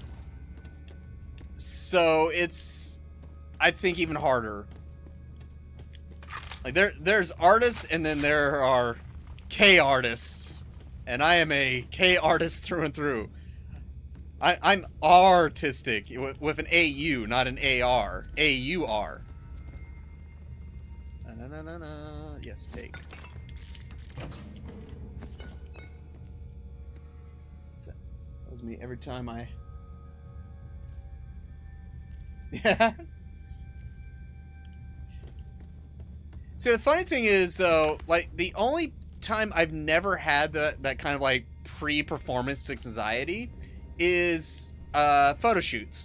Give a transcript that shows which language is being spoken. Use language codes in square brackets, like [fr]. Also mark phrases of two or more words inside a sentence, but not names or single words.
[en] So it's, I think, even harder. Like there's artists, and then there are K artists. And I am a K artist through and through. I'm artistic with an AU, not an AR. AUR. Na-na-na-na. Yes, take. That was me every time I... Yeah. See, the funny thing is, though, like, the only time I've never had that kind of, like, pre-performance anxiety is photo shoots.